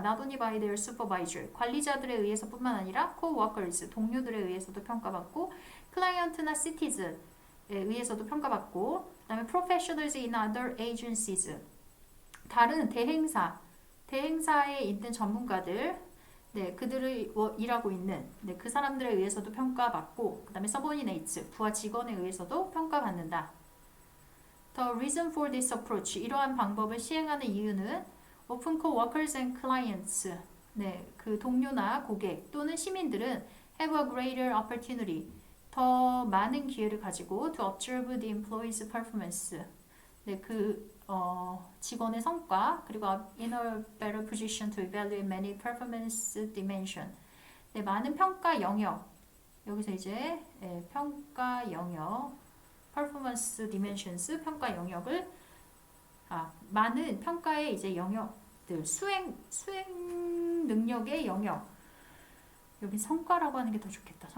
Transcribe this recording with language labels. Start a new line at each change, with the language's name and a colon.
English: Not only by their supervisor
Korean: 관리자들에 의해서뿐만 아니라 co-workers 동료들에 의해서도 평가받고 client나 citizen에 의해서도 평가받고 그 다음에
English: professionals in other agencies
Korean: 다른 대행사에 있는 전문가들, 네, 그들을 일하고 있는 네, 그 사람들에 의해서도 평가받고, 그 다음에 subordinates, 부하 직원에 의해서도 평가받는다.
English: The reason for this approach,
Korean: 이러한 방법을 시행하는 이유는
English: open co-workers and clients,
Korean: 네, 그 동료나 고객 또는 시민들은
English: have a greater opportunity,
Korean: 더 많은 기회를 가지고
English: to observe the employee's performance,
Korean: 네, 직원의 성과 그리고
English: in a better position to evaluate many performance dimension.
Korean: 네, 많은 평가 영역 여기서 이제 평가 영역
English: performance dimensions
Korean: 평가 영역을 많은 평가의 이제 영역들 수행 능력의 영역 여기 성과라고 하는 게 더 좋겠다.